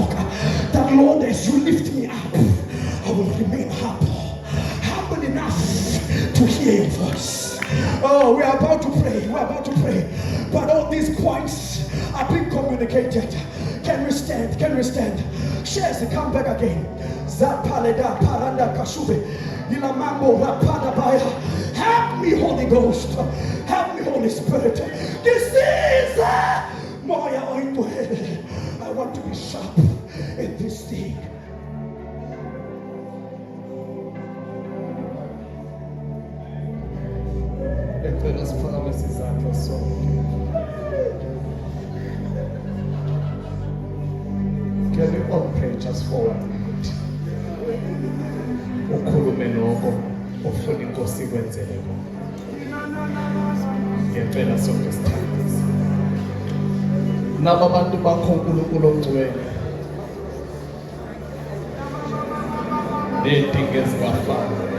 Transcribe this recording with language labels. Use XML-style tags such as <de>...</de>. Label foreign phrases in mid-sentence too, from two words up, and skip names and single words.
<en>That Lord, as you lift me up, I will remain humble enough to hear your voice. Oh, we are about to pray. We're about to pray. But all these points are being communicated. Can we stand? Can we stand? Shares, come back again. Zapaleda paranda kashuve. Ilamambo rapada baya. Help me, Holy Ghost. Help me, Holy Spirit. This is Moya Ointwe. I want to be sharp in this thing. Let us promise his so. Can we all pray just for 1 minute?</en> <zu>Ukhulume noko ofuna inkosi ikwenzele kona. Ngempela sonke sithandise. Naba bantu bakho uNkulunkulu ongcwele. Nedingo ezingafani.</zu>